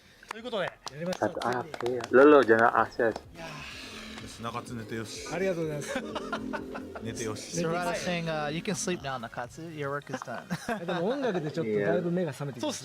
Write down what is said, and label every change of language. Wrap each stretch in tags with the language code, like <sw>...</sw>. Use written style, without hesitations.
<ja>ということでやりました</ja> <id>1 April. Lo jangan akses.</id> <ja>中津寝てよしありがとうございます寝てよし</ja> <en>Sarada saying, you can sleep now, Nakatsu. Your work is done.</en> <ja>でも音楽でちょっとだいぶ目が覚めてきました</ja>